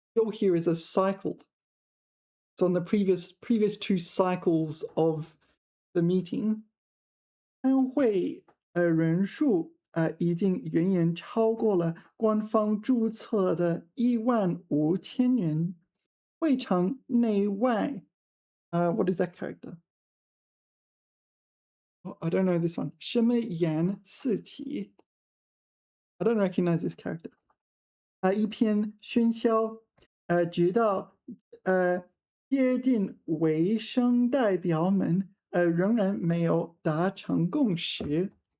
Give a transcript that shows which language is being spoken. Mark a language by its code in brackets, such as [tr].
[en] 周 here is a cycle. So on the previous 2 cycles of the meeting, [zh] 参会人数已经远远超过了官方注册的15000人。会场内外 [en] what is that character? I don't know this one. [zh] 什么颜四起 [en] I don't recognize this character. [zh] 一片喧嚣直到接近尾声代表们仍然没有达成共识。